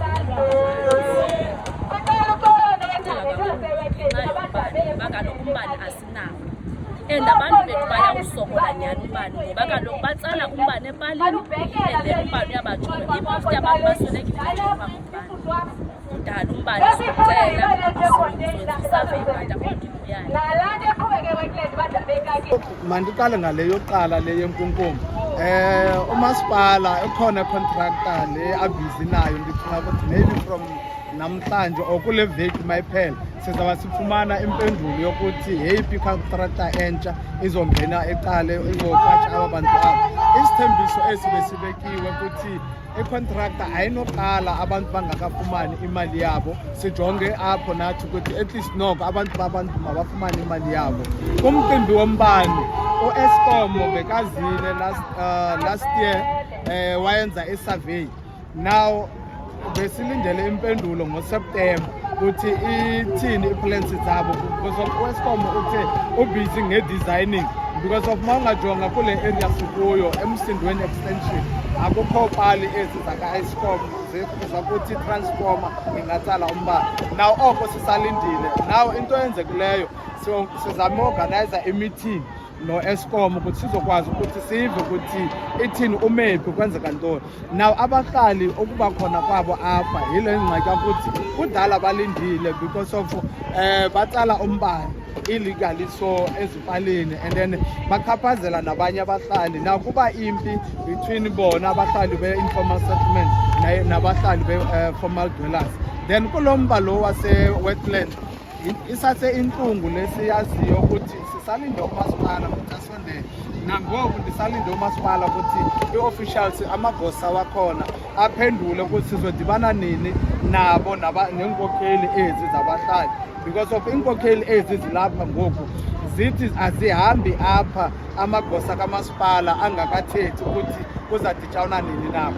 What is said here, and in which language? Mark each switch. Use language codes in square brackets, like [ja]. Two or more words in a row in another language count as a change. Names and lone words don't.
[xh] bakaloku umbane asinawo and abantu bethu bayawusokola nyani umbane ngoba kaloku batsala umbane epalini [en] and then [xh] umbane uyabajonga ibofti abantu baswelekile bajonga umbane kudala umbane sicela Mandiqale ngale yokuqala le yenkunkuma. Umasipala ekhona contractor le abhizi nayo ndicinga ukuthi [en] maybe from [xh] namhlanje or kule veki mayiphela sizaba sifumana impendulo yokuthi yeyiphi contractor entsha izongena eqale izoqasha aba bantu abo. Isithembiso esibekiwe ukuthi i-contractor ayinoqala abantu bangakafumani imali yabo sijonge apho nathi ukuthi [en] at least [xh] noko abantu mabafumane imali yabo. Kumcimbi wombane u-Eskom bekazile [en] last year [xh] wayenza i-survey. Now besilindele impendulo ngoSeptember ukuthi ithini i-plans zabo [en] because of [xh] u-Eskom uthe ubusy nge-designing [en] because of [xh] maungajonga kule area sikuyo eMsindweni extension akukho pali ezi zaka-Eskom zakuthi transformer ingatsala umbane. Now oko sisalindile. Now into eyenzekileyo sizama organizer i-meeting no-Eskom ukuthi sizokwazi ukuthi sive ukuthi ithini umephi kwenzeka ntoni. Now abahlali okuba khona kwabo apha yile ngxaki ukuthi kudala balindile [en] because of [xh] batsala umbane [en] illegally so [xh] ezipaleni [en] and then [xh] bakhaphazela nabanye abahlali. Now kuba impi between bona abahlali [en] be-informal settlement [xh] nabahlali be- [en] formal dwellers. [xh] Then kulomba lo wase-Wetland isathe inhlungu lesiyaziyo ukuthi sisalinde umasipala ukuthi asondele. Nangoku ndisalinde umasipala ukuthi i-officials amagosa wakhona aphendule ukuthi sizodibana nini nabo nenkokheli ezi zabahlali [en] because of [xh] inkokheli ezi zilapha ngoku zithi azihambi apha amagosa kamasipala angakathethi ukuthi kuzaditshana nini nabo.